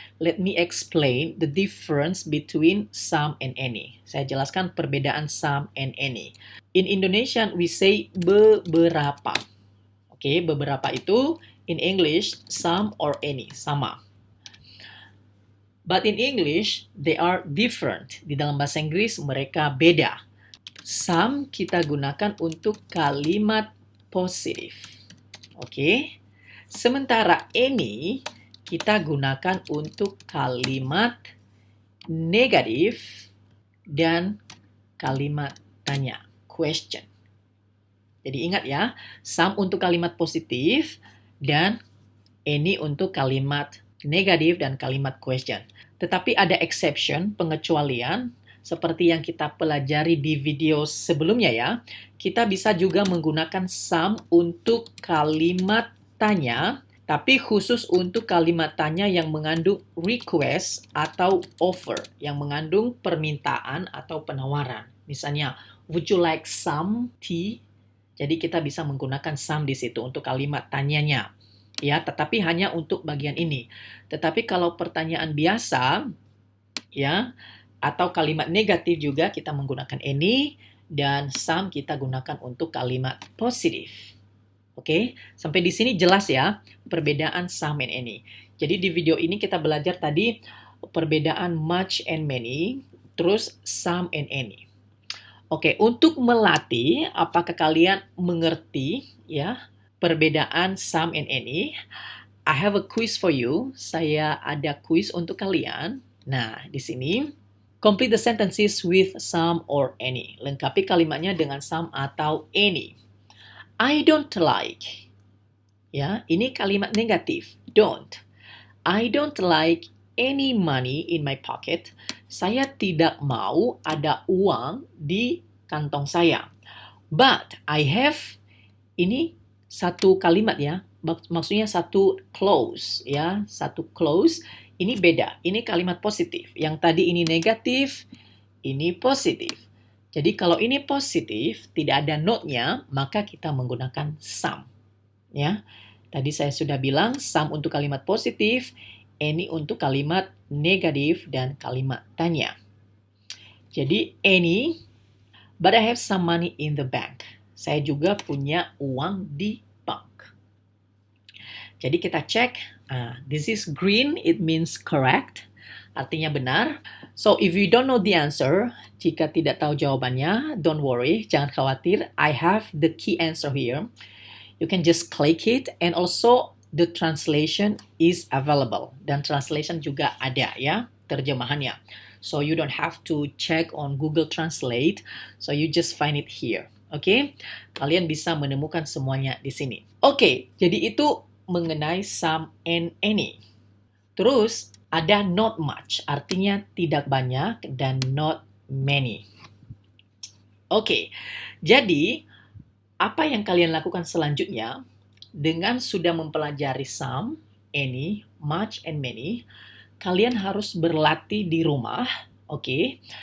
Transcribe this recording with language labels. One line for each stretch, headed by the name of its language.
English: Let me explain the difference between some and any.
Indonesian: Saya jelaskan perbedaan some and any.
English: In Indonesian, we say
Indonesian: beberapa. Oke, beberapa itu
English: in English,
Indonesian: some or any, sama.
English: But in English, they are different.
Indonesian: Di dalam bahasa Inggris, mereka beda. Some kita gunakan untuk kalimat positif. Oke. Sementara any kita gunakan untuk kalimat negatif dan kalimat tanya, question. Jadi ingat ya, some untuk kalimat positif dan any untuk kalimat negatif dan kalimat question. Tetapi ada exception, pengecualian, seperti yang kita pelajari di video sebelumnya ya. Kita bisa juga menggunakan some untuk kalimat tanya, tapi khusus untuk kalimat tanya yang mengandung request atau offer, yang mengandung permintaan atau penawaran.
English: Misalnya, would you like some tea?
Indonesian: Jadi kita bisa menggunakan some di situ untuk kalimat tanyanya. Ya, tetapi hanya untuk bagian ini. Tetapi kalau pertanyaan biasa, ya, atau kalimat negatif juga kita menggunakan any, dan some kita gunakan untuk kalimat positif. Oke, sampai di sini jelas ya perbedaan some and any. Jadi di video ini kita belajar tadi perbedaan much and many, terus some and any. Oke, untuk melatih, apakah kalian mengerti ya perbedaan some and any?
English: I have a quiz for you.
Indonesian: Saya ada quiz untuk kalian.
English: Nah,
Indonesian: di sini
English: complete the sentences with some or any.
Indonesian: Lengkapi kalimatnya dengan some atau any.
English: I don't like.
Indonesian: Ya, ini kalimat negatif. Don't.
English: I don't like any money in my pocket.
Indonesian: Saya tidak mau ada uang di kantong saya.
English: But I have,
Indonesian: ini satu kalimat ya, maksudnya satu clause ya, satu clause. Ini beda, ini kalimat positif. Yang tadi ini negatif, ini positif. Jadi kalau ini positif, tidak ada not-nya, maka kita menggunakan some. Ya, tadi saya sudah bilang some untuk kalimat positif, any untuk kalimat negatif dan kalimat tanya.
English: Jadi any, but I have some money in the bank.
Indonesian: Saya juga punya uang di bank. Jadi kita cek,
English: this is green, it means correct,
Indonesian: artinya benar.
English: So if you don't know the answer,
Indonesian: jika tidak tahu jawabannya,
English: don't worry,
Indonesian: jangan khawatir.
English: I have the key answer here. You can just click it, and also the translation is available.
Indonesian: Dan translation juga ada ya, terjemahannya.
English: So you don't have to check on Google Translate. So you just find it here. Oke?
Indonesian: Kalian bisa menemukan semuanya di sini. Oke, jadi itu mengenai some and any. Terus ada not much, artinya tidak banyak, dan not many. Oke, jadi apa yang kalian lakukan selanjutnya dengan sudah mempelajari some, any, much, and many, kalian harus berlatih di rumah, oke?